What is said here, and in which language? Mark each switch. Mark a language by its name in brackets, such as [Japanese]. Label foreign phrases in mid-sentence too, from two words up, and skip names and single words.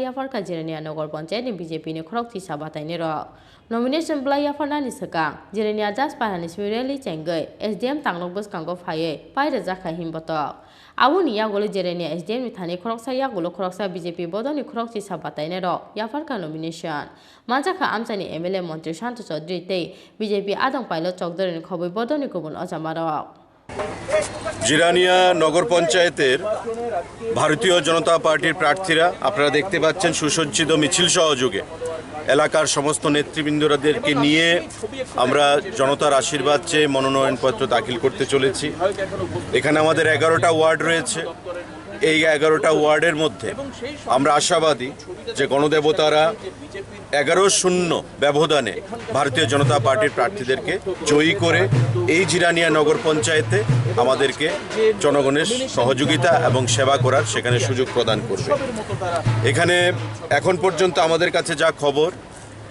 [Kok Borok] yafarka Jirania Nagor Panchayat ni BJP ni khorokchi sa bataine rok nomination blai yafarna ni saka Jirania das parani smireli chengai SDM tangnok boskango phaye pai reja kha himbotok Aboni yagulo Jirania SDM ni thani khoroksa yagulo khoroksa BJP bodoni khorokchi sa bataine rok yafarka nomination manjakha amchani MLA Mantri Shanto Chaudhary te BJP adong pilot chokdore khoboi bodoni kubun ojamaro [Bangla] জিরানিয়া নগর পঞ্চায়েতের ভারতীয় জনতা পার্টির প্রার্থীরা আপনারা দেখতে পাচ্ছেন সুসজ্জিত মিছিল সহযোগে এলাকার সমস্ত নেতৃবৃন্দদেরকে নিয়ে আমরা জনতার আশীর্বাদ চেয়ে মনোনয়নপত্র দাখিল করতে চলেছি এখানে আমাদের 11টা ওয়ার্ড রয়েছে এই 11টা ওয়ার্ডের মধ্যে আমরা আশাবাদী যে গণদেবতারা 11-0 ব্যবধানে ভারতীয় জনতা পার্টির প্রার্থীদেরকে জয়ী করে এই জিরানিয়া নগর পঞ্চায়েতে আমাদেরকে জনগণের সহযোগিতা এবং সেবা করার সেখানে সুযোগ প্রদান করবে এখানে এখন পর্যন্ত আমাদের কাছে যা খবর